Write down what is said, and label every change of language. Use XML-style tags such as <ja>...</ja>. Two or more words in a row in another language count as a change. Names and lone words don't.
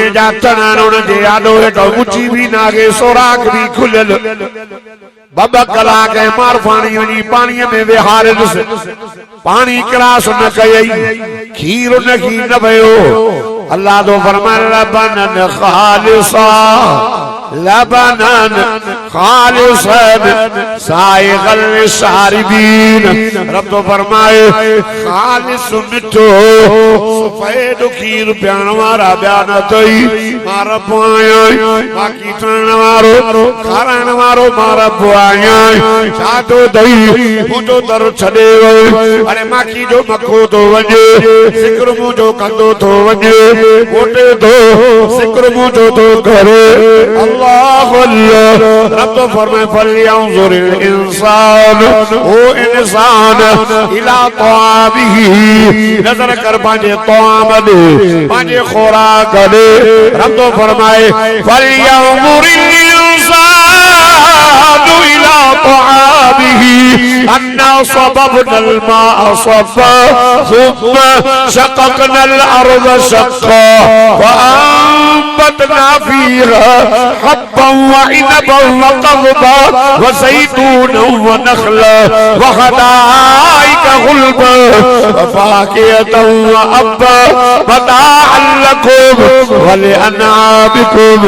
<sd>जा तन हुन जे आॾो हेठो मुची भी नागे सोराख भी खुलियल ॿ कलाक मार पाणी वञी पाणीअ में विहारियस पाणी क्रास न कयई खीर न भयो अल्लाह तो फरमाए</sd> <ar>لبنا خالصا لبنا خالصا سائغا للشاربين.</ar> <sd>रब तो फरमाए खालिस मिठो सफेद खीर प्याण वारा बयान तई मारा पुआया बाकी तरण वारो खाराण वारो मारा पुआया छातो दई मुझो दर छडे अरे माखी जो मखो तो वजे सिकर मुझो कंदो तो वजे कोटे तो सिकर मुझो तो करे। अल्लाह अल्लाह रब तो फरमाए</sd> <ar>فلينظر الإنسان</ar> <sd>ओ इंसान</sd> <ar>إلى طعامه</ar> <sd>नजर कर पांजे तआम दे पांजे खुराक दे। रब तो फरमाए</sd> <ar>فلينظر الإنسان إلى طعامه أنا صببنا الماء صبا ثم شققنا الأرض شقا فأنبتنا فيها حبا وعنبا وقضبا وزيتونا ونخلا وحدائق غلبا وفاكهة وأبا متاعا لكم ولأنعامكم.</ar>